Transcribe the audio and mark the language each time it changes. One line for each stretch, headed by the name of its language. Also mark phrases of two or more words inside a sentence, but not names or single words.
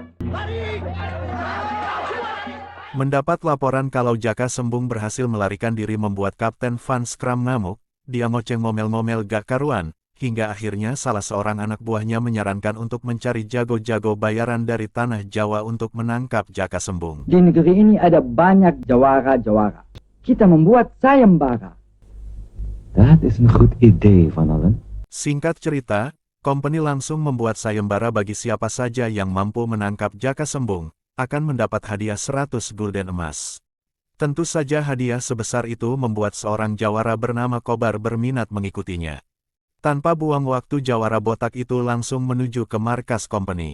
Indonesian: Mendapat laporan kalau Jaka Sembung berhasil melarikan diri membuat Kapten Van Schram ngamuk, dia ngoceng ngomel-ngomel gak karuan, hingga akhirnya salah seorang anak buahnya menyarankan untuk mencari jago-jago bayaran dari tanah Jawa untuk menangkap Jaka Sembung. Di negeri ini ada banyak jawara-jawara. Kita membuat sayembara.
Dutch: Dat is een goed idee, Van Allen.
Indonesian: Singkat cerita, company langsung membuat sayembara bagi siapa saja yang mampu menangkap Jaka Sembung, akan mendapat hadiah 100 gulden emas. Tentu saja hadiah sebesar itu membuat seorang jawara bernama Kobar berminat mengikutinya. Tanpa buang waktu jawara botak itu langsung menuju ke markas company.